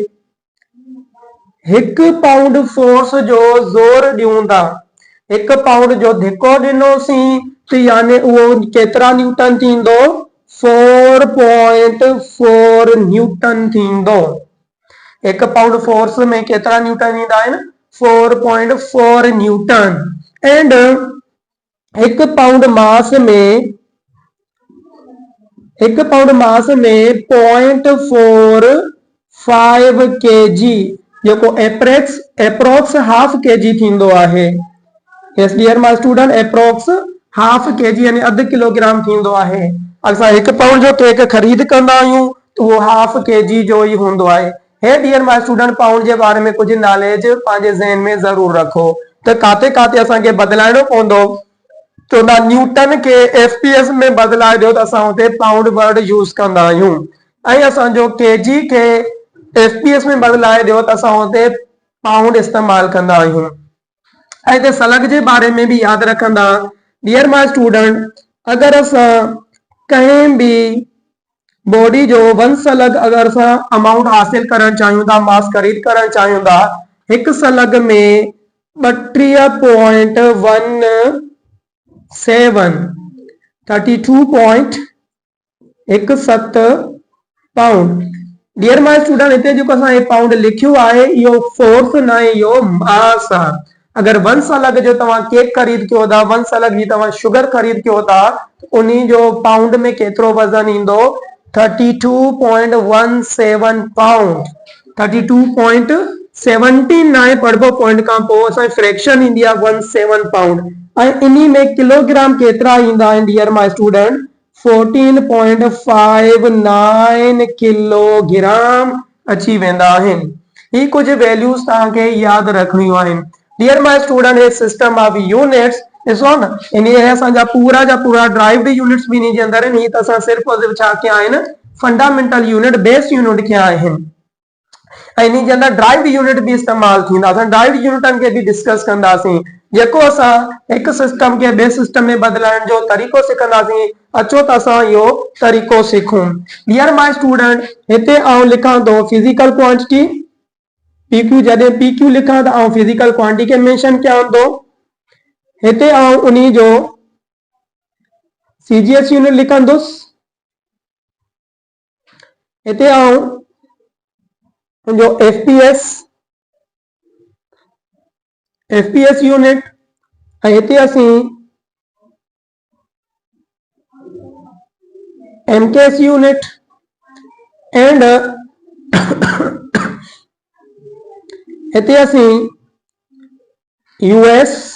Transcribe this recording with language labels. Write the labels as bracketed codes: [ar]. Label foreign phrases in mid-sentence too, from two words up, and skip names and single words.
[sd] 1 [en] pound force [sd] जो ज़ोर ॾियूं था 1 पाउंड जो धिको ॾिनोसीं त यानी उहो केतिरा न्यूटन थींदो 4.4 न्यूटन थींदो 1 [en] pound force [sd] में केतिरा न्यूटन ईंदा आहिनि 4.4 [en] newton and 1 pound mass [sd] में 0.45 kg जेको [en] approx half kg [sd] थींदो आहे [en] yes dear my student approx half kg [sd] यानी अधु किलोग्राम थींदो आहे असां 1 पाउंड जो केक ख़रीद कंदा आहियूं तो वो [en] half kg [sd] जो ही हूंदो आहे [en] hey dear my student [sd] पाउंड जे बारे में कुछ नॉलेज पंहिंजे ज़हन में ज़रूर रखो त काथे काथे असांखे बदलाइणो पवंदो तो ना न्यूटन के FPS में बदलाए दियो त असां उते [en] pound word use [sd] कंदा आहियूं ऐं असांजो केजी के FPS में बदलाए दियो त असां उते पाउंड इस्तेमाल कंदा आहियूं ऐं हिते सलग जे बारे में भी याद रखंदा [en] dear my student [sd] अगर असां कहीं भी बॉडी जो 1 सलग अगर असां अमाउंट हासिल करण चाहियूं था मास खरीद करण चाहियूं था 1 सलग में 32.17 पाउंड [en] dear my student [sd] हिते जो असां पाउंड लिखियो आहे इहो फोर्स न आहे इहो मास आहे अगर 1 सलग जो तव्हां केक खरीद कयो था 1 सलग जी तव्हां शुगर खरीद कयो था उन्ही जो पाउंड में केतिरो वजन ईंदो 32.17 पाउंड 32.79 पढ़बो पॉइंट खां पोइ असां फ्रैक्शन ईंदी आहे 17 पाउंड ऐं इन्ही में किलोग्राम केतिरा ईंदा आहिनि [en] dear my student [sd] 14.59 किलोग्राम अची वेंदा आहिनि ही कुछ वैल्यूज तव्हांखे यादि रखणियूं आहिनि [en] dear my student [sd] हे [en] system of units [sd] ॾिसो न इन असांजा पूरा जा पूरा [en] derived units [sd] भी इन जे अंदर आहिनि ही त असां सिर्फ़ छा कया आहिनि [en] fundamental unit base unit [sd] कया आहिनि ऐं इन जे अंदर [en] derived unit [sd] भी इस्तेमाल थींदा असां ड्राइव्ड यूनिटन खे भी डिस्कस कंदासीं जेको असां हिक सिस्टम खे ॿिए सिस्टम में बदलाइण जो तरीक़ो सिखंदासीं अचो त असां इहो तरीक़ो सिखूं [en] dear my student [sd] हिते आउं लिखां थो [en] physical quantity PQ [sd] जॾहिं PQ लिखां त आउं [en] physical quantity [sd] खे मेंशन कयां थो हिते आउं उन्ही जो [en] CGS unit [sd] लिखंदुसि हिते आउं जो [en] FPS unit [sd] ऐं हिते असीं [en] MKS unit and [sd] हिते असीं US